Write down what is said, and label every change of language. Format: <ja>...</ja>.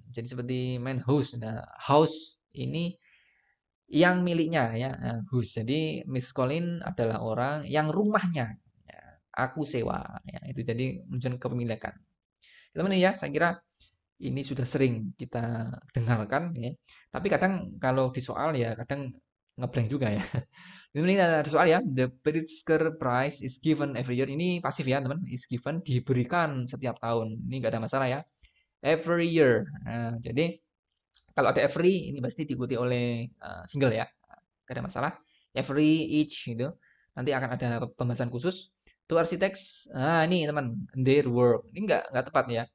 <id>Jadi seperti main house. Nah, house ini yang miliknya ya. Nah, whose. Jadi Miss Colin adalah orang yang rumahnya. Ya, aku sewa. Ya, itu jadi menunjukkan kepemilikan. Teman ya, saya kira ini sudah sering kita dengarkan ya. Tapi kadang kalau di soal ya kadang ngeblank juga ya. Ini ada soal ya.</id> <en>The Pritzker Prize is given every year.</en> <id>Ini pasif ya teman. Is given, diberikan setiap tahun. Ini nggak ada masalah ya. Every year. Nah, jadi kalau ada every ini pasti diikuti oleh single ya. Nggak ada masalah. Every, each gitu. Nanti akan ada pembahasan khusus. To architects. Nah ini teman. Their work. Ini nggak tepat ya.</id>